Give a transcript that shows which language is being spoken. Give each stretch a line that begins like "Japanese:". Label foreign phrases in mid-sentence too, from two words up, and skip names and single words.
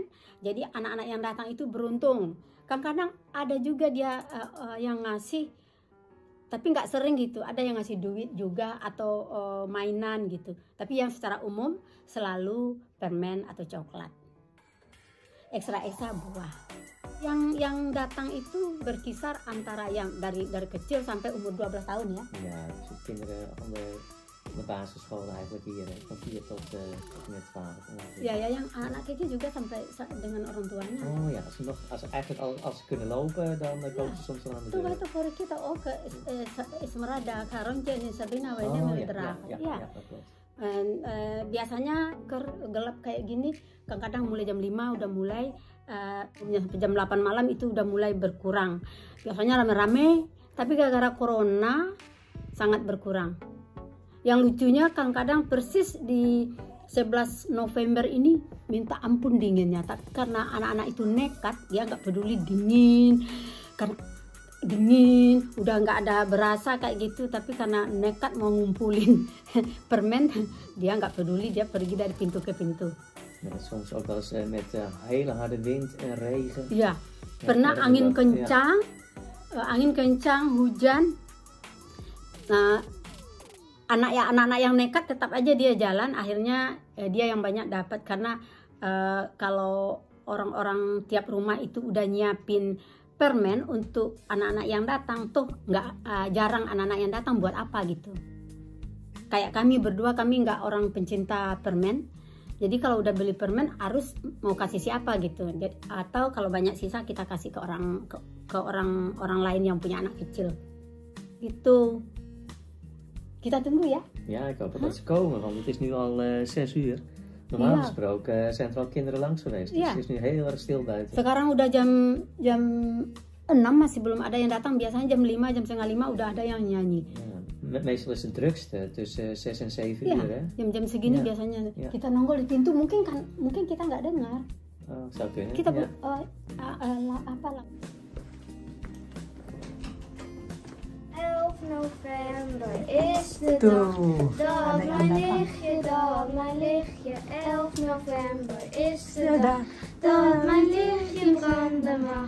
Indonesian: Jadi anak-anak yang datang itu beruntung. Kadang-kadang ada juga dia yang ngasih, tapi nggak sering gitu. Ada yang ngasih duit juga atau mainan gitu. Tapi yang secara umum selalu permen atau coklat. Ekstra buah. Yang datang itu berkisar antara yang dari kecil sampai umur 12 tahun ya.
Dutch: Ja, dus kinderen van de basisschool eigenlijk hier, van 4 tot met 12 ongeveer.
Indonesian: Ya, yang anak kecil juga sampai dengan orang tuanya.
Dutch: Oh ja, als ze kunnen lopen, dan komen ze soms aan de Tuh deur.
Indonesian: itu voor kita ke Esmeralda, Karonje, Sabrina, Wene, Meldra.
Dutch: Ja, dat klopt.
Indonesian: Biasanya gelap kayak gini, kadang-kadang mulai jam 5 udah mulai, jam 8 malam itu udah mulai berkurang. Biasanya rame-rame, tapi gara-gara corona sangat berkurang. Yang lucunya kadang-kadang persis di 11 November ini minta ampun dinginnya, tapi karena anak-anak itu nekat, dia nggak peduli dingin, karena dingin udah nggak ada berasa kayak gitu, tapi karena nekat mau ngumpulin permen, dia nggak peduli, dia pergi dari pintu ke pintu.
Dutch: Ja, soms ook wel eens met hele harde wind en regen.
Indonesian: Ya, pernah angin kencang, hujan. Nah, anak-anak yang nekat tetap aja dia jalan, akhirnya dia yang banyak dapat, karena kalau orang-orang tiap rumah itu udah nyiapin permen untuk anak-anak yang datang, tuh nggak jarang anak-anak yang datang buat apa gitu. Kayak kami berdua, kami nggak orang pencinta permen, Jadi kalau udah beli permen harus mau kasih siapa gitu. Atau kalau banyak sisa kita kasih ke orang lain yang punya anak kecil. Gitu. Kita tunggu ya.
Dutch: Ja, ik hoop dat ze komen, want het is nu al 6 uur. Normaal gesproken zijn er al kinderen langs geweest. Dus het is nu heel erg stil buiten.
Indonesian: Sekarang udah jam 6 masih belum ada yang datang. Biasanya jam 5, jam setengah 5 udah ada yang nyanyi.
Dutch: Ja, meestal is het drukste tussen 6 en 7 uur, hè?
Indonesian: Jam-jam segini biasanya. Kita nongol di pintu, mungkin kita nggak dengar.
Dutch: Oh, zou kunnen.
Indonesian: Kita
Dutch: ja. November is de dag dat mijn lichtje 11 november is de dag dat mijn lichtje branden mag.